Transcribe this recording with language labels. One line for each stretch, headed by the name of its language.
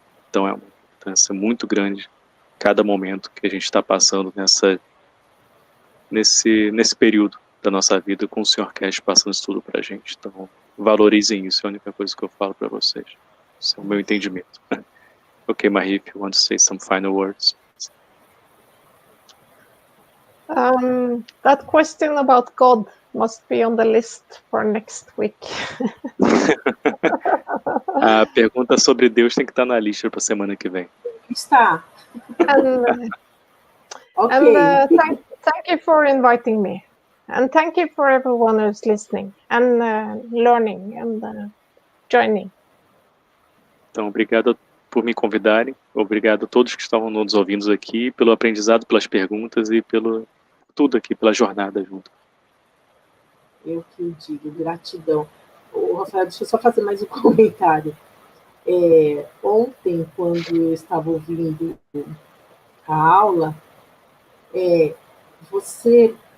Portuguese: Então é uma importância muito grande cada momento que a gente está passando nesse período da nossa vida com o Sr. Cash passando isso tudo para a gente. Então valorizem isso, é a única coisa que eu falo para vocês. Esse é o meu entendimento.
English: Ok, Marie, if you want to say some final words. That question about God must be on the list for next week.
Portuguese: A pergunta sobre Deus tem que estar na lista para a semana que vem. Está.
English: Thank you for inviting me. And thank you for everyone who's listening and learning and joining.
Portuguese: Então, obrigado por me convidarem. Obrigado a todos que estavam nos ouvindo aqui, pelo aprendizado, pelas perguntas e pelo tudo aqui, pela jornada junto. Eu que digo, gratidão. Rafael, deixa eu só fazer mais um comentário. Ontem, quando eu estava ouvindo a aula, você...